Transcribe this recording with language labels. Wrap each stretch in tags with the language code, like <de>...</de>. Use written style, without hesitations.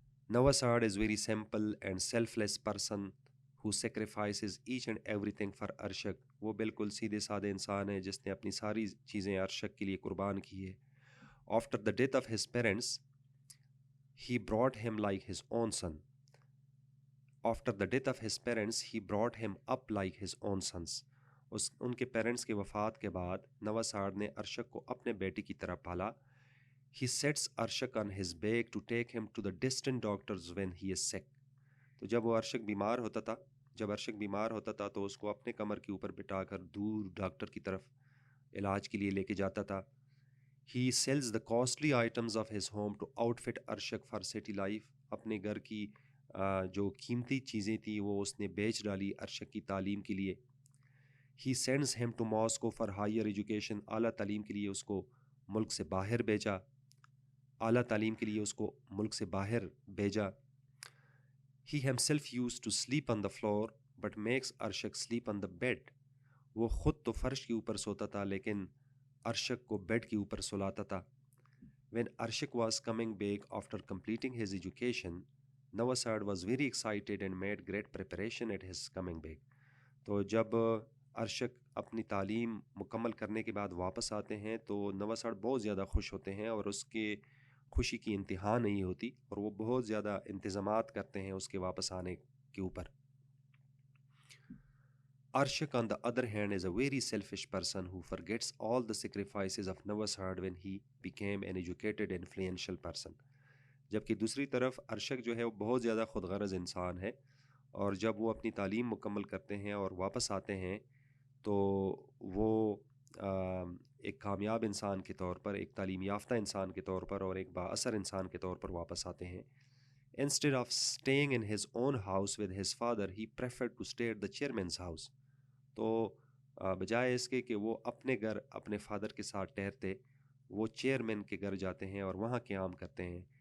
<en>Nawasad is very simple and selfless person who sacrifices each and everything for Arshak.</en> <ur>وہ بالکل سیدھے سادے انسان ہے جس نے اپنی ساری چیزیں ارشک کے لیے قربان کی ہے.</ur> <en>After the death of his parents, he brought him like his own son. After the death of his parents, he brought him up like his own sons.</en> <ur>ان کے پیرنٹس کے وفات کے بعد نواساڈ نے ارشک کو اپنے بیٹی کی طرح پالا.</ur> <en>He sets Arshak on his back to take him to the distant doctors when he is sick.</en> <ur>تو جب وہ ارشک بیمار ہوتا تھا جب ارشک بیمار ہوتا تھا تو اس کو اپنے کمر کے اوپر بٹھا کر دور ڈاکٹر کی طرف علاج کے لیے لے کے جاتا تھا.</ur> <en>He sells the costly items of his home to outfit Arshak for city life.</en> <ur>اپنے گھر کی جو قیمتی چیزیں تھیں وہ اس نے بیچ ڈالی ارشک کی تعلیم کے لیے.</ur> <en>He sends him to Moscow for higher education.</en> <ur>اعلیٰ تعلیم کے لیے اس کو ملک سے باہر بھیجا. اعلیٰ تعلیم کے لیے اس کو ملک سے باہر بھیجا.</ur> <en>He himself used to sleep on the floor but makes Arshak sleep on the bed.</en> <ur>وہ خود تو فرش کے اوپر سوتا تھا لیکن ارشک کو بیڈ کے اوپر سلاتا تھا.</ur> <en>When Arshak was coming back after completing his education, Nawasad was very excited and made great preparation at his coming back.</en> <ur>تو جب ارشک اپنی تعلیم مکمل کرنے کے بعد واپس آتے ہیں تو نواساڈ بہت زیادہ خوش ہوتے ہیں اور اس کے خوشی کی انتہا نہیں ہوتی اور وہ بہت زیادہ انتظامات کرتے ہیں اس کے واپس آنے کے اوپر.</ur> <en>Arshak on the other hand is a very selfish person who forgets all the sacrifices of Nawasad when he became an educated influential person.</en> <ur>جبکہ دوسری طرف ارشک جو ہے وہ بہت زیادہ خود غرض انسان ہے اور جب وہ اپنی تعلیم مکمل کرتے ہیں اور واپس آتے ہیں تو وہ ایک کامیاب انسان کے طور پر ایک تعلیم یافتہ انسان کے طور پر اور ایک با اثر انسان کے طور پر واپس آتے ہیں.</ur> <en>Instead of staying in his own house with his father, he preferred to stay at the chairman's house.</en> <ur>تو بجائے اس کے کہ وہ اپنے گھر اپنے فادر کے ساتھ ٹھہرتے وہ چیئرمین کے گھر جاتے ہیں اور وہاں قیام کرتے ہیں.</ur>